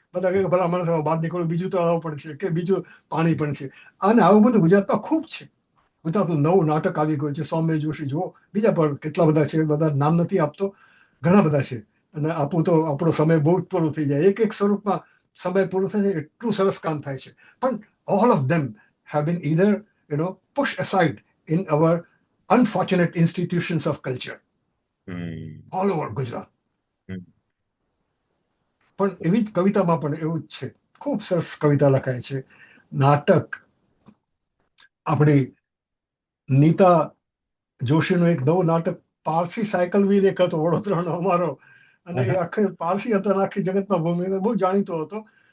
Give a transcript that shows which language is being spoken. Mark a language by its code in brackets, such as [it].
[gu] બધા કે ભલા માણસ બહાર નીકળવું, બીજું તળાવ પણ છે કે બીજું પાણી પણ છે. અને આવું બધું ગુજરાતમાં ખૂબ છે. ગુજરાતનું નવું નાટક આવી ગયું છે, સૌમ્ય જોશી જુઓ, બીજા પણ કેટલા બધા છે, બધા નામ નથી આપતો, ઘણા બધા છે. અને આપું તો આપણો સમય બહુ જ પૂરો થઈ જાય, એક સ્વરૂપમાં સમય પૂરો થાય છે, એટલું સરસ કામ થાય છે. [en] પણ all of them have been either pushed aside in our unfortunate institutions of culture [gu] hmm. [en] all over Gujarat. Hmm. [gu] પણ એવી જ કવિતામાં પણ એવું જ છે, ખૂબ સરસ કવિતા લખાય છે. નાટક આપણી નીતા જોશીનું એક નવું નાટક, પારસી સાયકલ વીર એક હતો વડોદરાનો અમારો, અને એ આખે પારસી હતો અને આખી જગતમાં ભૂમિ બહુ જાણીતો હતો.